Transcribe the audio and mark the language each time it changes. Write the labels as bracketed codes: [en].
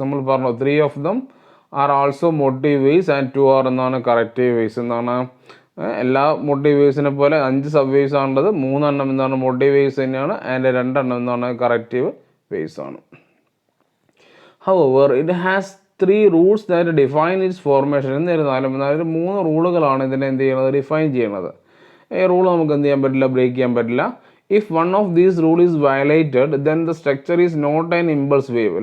[ml] നമ്മൾ പറഞ്ഞു [en] 3 of them are also motive waves and 2 are corrective waves. [ml] എല്ലാ motive waves പോലെ 5 സബ് വേവ്സ് ആണുള്ളത്. 3 എണ്ണം മോട്ടീവ് വേവ്സ് തന്നെയാണ്, ആൻഡ് 2 എണ്ണം കറക്റ്റീവ് വേവ്സ് ആണ്. [en] However, it has 3 rules that define its formation. [ml] എന്നിരുന്നാലും 3 റൂളുകളാണ് ഇതിനെ എന്ത് ചെയ്യുന്നത്, ഡിഫൈൻ ചെയ്യുന്നത്. ഈ റൂൾ നമുക്ക് എന്ത് ചെയ്യാൻ പറ്റില്ല, ബ്രേക്ക് ചെയ്യാൻ പറ്റില്ല. [en] If one of these rule is violated then the structure is not an impulse wave.